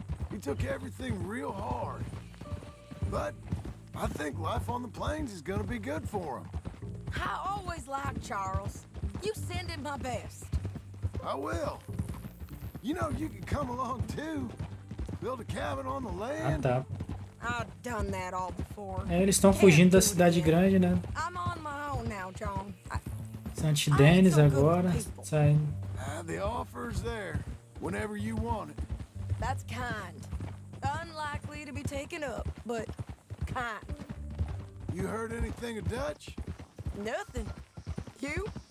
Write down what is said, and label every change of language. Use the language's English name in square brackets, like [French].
[English] He took everything real hard. But I think life on the plains is gonna be good for him. I always liked Charles. You send him my best. I will. You know, you can come along too. Build a cabin on the [Portuguese] Ah, [English] land. [Portuguese] tá. [English] I've done that all before. [Portuguese] É, eles estão fugindo da cidade grande, né? [English] I'm on my own now, John. [Portuguese] Saint Denis agora. Saindo. [English] The offer's there whenever you want it. That's kind. Unlikely to be taken up, but kind. You heard anything of Dutch? Nothing. You?